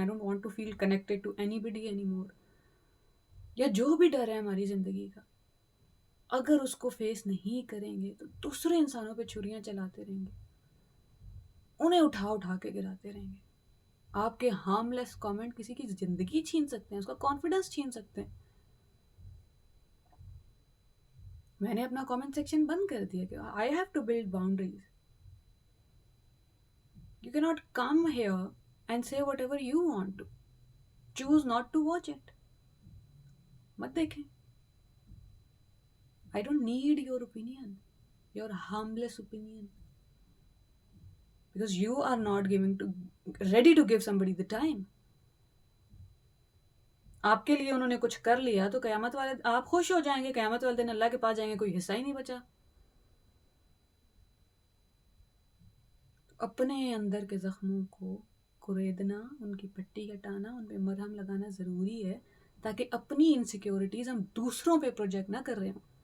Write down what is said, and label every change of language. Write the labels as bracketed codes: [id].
[en] I don't want to feel connected to anybody any more. [ur] یا جو بھی ڈر ہے ہماری زندگی کا، اگر اس کو فیس نہیں کریں گے تو دوسرے انسانوں پہ چھریاں چلاتے رہیں گے، انہیں اٹھا اٹھا کے گراتے رہیں گے. آپ کے ہارم لیس کامنٹ کسی کی زندگی چھین سکتے ہیں، اس کا کانفیڈنس چھین سکتے ہیں. میں نے اپنا کامنٹ سیکشن بند کر دیا کہ [en] I have to build boundaries. You cannot come here and say whatever you want to. Choose not to watch it. [ur] مت دیکھیں. [en] I don't need your opinion, your harmless opinion, because you are not ready to give somebody the time. [ur] آپ کے لیے انہوں نے کچھ کر لیا تو قیامت والے آپ خوش ہو جائیں گے، قیامت والے دن اللہ کے پاس جائیں گے، کوئی حصہ ہی نہیں بچا. اپنے اندر کے زخموں کو کریدنا، ان کی پٹی کٹانا، ان پہ مرہم لگانا ضروری ہے، تاکہ اپنی انسیکیورٹیز ہم دوسروں پہ پروجیکٹ نہ کر رہے ہوں.